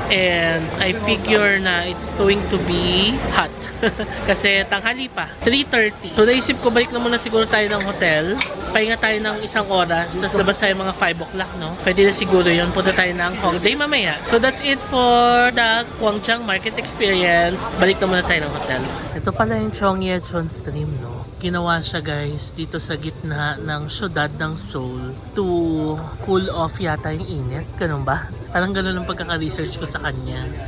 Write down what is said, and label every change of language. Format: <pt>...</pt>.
<en>And I figure na it's going to be hot.</en> <tl>Kasi tanghali pa. 3:30. So naisip ko balik na muna siguro tayo ng hotel. Pahinga tayo ng isang oras. Tapos labas tayo mga 5 o'clock, no? Pwede na siguro yun. Punta tayo ng Hongdae mamaya.</tl> <en>So that's it for the Gwangjang Market experience.</en> <tl>Balik na muna tayo ng hotel. Ito pala yung Chongyecheon Stream, no? Ginawa siya guys dito sa gitna ng syudad ng Seoul</tl> <en>to cool off</en> <tl>yata yung init. Ganun ba? Parang ganun ang pagkaka-research ko sa kanya.</tl>